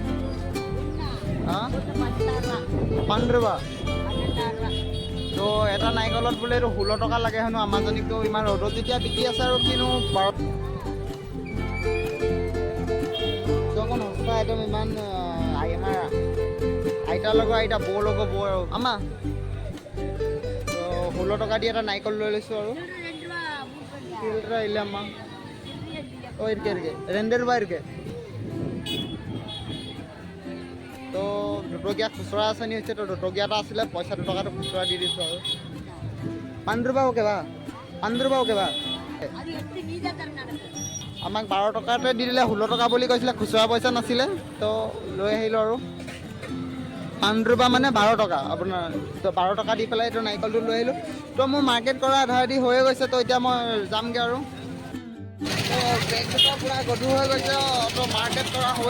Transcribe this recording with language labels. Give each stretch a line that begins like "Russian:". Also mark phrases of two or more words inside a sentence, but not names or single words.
Assamese: পাণ্ড্ৰবা তো এটা নাৰিকলত বোলে এইটো 16 টকা লাগে হেনো আমাৰজনীকতো ইমান ৰ'দত যেতিয়া বিকি আছে আৰু কিনো 12 অকণ সস্তা একদম ইমান আমাৰ আইতাৰ লগত আইতা বৌৰ লগত বৌ আৰু আমা তো 16 টকা দি এটা নাৰিকল লৈ লৈছোঁ আৰু
Kannada: ಇಲ್ಲ ಅಮ್ಮ ಓ ಇರ್ಕೆ 2 ರೂಪಾಯಿ ಇರ್ಕೆ
Assamese: তো দুটকীয়া খুচুৰা আঁচনি হৈছে তো দুটকীয়া এটা আছিলে পইচা 2 টকাটো খুচুৰা দি দিছোঁ আৰু
Kannada: 5 ರೂಪಾಯಿ ಓಕೆ ಬಾ 5 ರೂಪಾಯಿ ಓಕೆ ಬಾ
Assamese: আমাক 12 টকাতে দি দিলে 16 টকা বুলি কৈছিলে খুচুৰা পইচা নাছিলে তো লৈ আহিলোঁ আৰু 5 ರೂಪಾಯಿ মানে 12 টকা আপোনাৰ তো 12 টকা দি পেলাই এইটো নাৰিকলটো লৈ আহিলোঁ তো মোৰ মাৰ্কেট কৰা আধা আধি হৈয়ে গৈছে তো এতিয়া মই যামগৈ আৰু তো বেগকেইটা পূৰা গধুৰ হৈ গৈছে তো মাৰ্কেট কৰা হৈয়ে